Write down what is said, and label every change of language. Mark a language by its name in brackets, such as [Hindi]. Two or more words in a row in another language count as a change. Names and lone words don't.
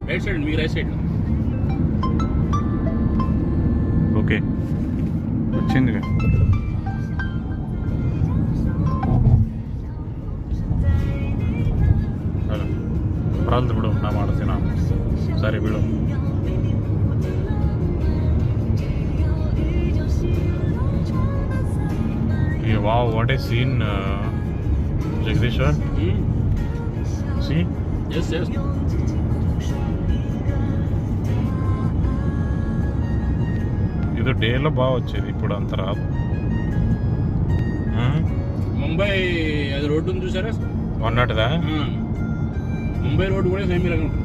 [English] right side మీకు right side. [Telugu] ఓకే వచ్చిందిగా. [Kannada] ಬರಲ್ದು ಬಿಡು, ನಾ ಮಾಡ್ತೀನ. ಸರಿ ಬಿಡು. [English] Wow, what a scene [Kannada] ಜಗದೀಶ್ವರ್. [English] See? Yes. [Telugu] ఇది డేలో బాగా వచ్చేది, ఇప్పుడు అంత రాదు. ముంబై అది రోడ్డు ఉంది చూసారా, అన్నట్టుదా? ముంబై రోడ్డు కూడా సేమ్ ఇలాగే ఉంటుంది.